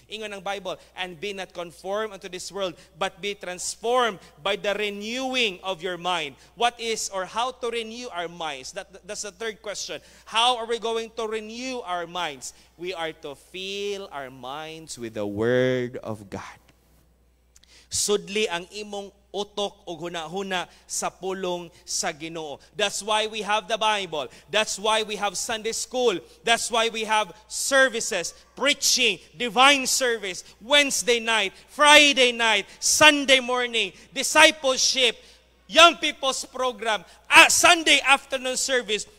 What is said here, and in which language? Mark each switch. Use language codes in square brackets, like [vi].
[ceb] Ingon ang Bible, [en] and be not conformed unto this world, but be transformed by the renewing of your mind. What is or how to renew our minds? That's the third question. How are we going to renew our minds? We are to fill our minds with the Word of God. [ceb] Sudli ang imong utok o hunahuna sa pulong sa Ginoo. [en] That's why we have the Bible. That's why we have Sunday school. That's why we have services, preaching, divine service, Wednesday night, Friday night, Sunday morning, discipleship, young people's program, Sunday afternoon service.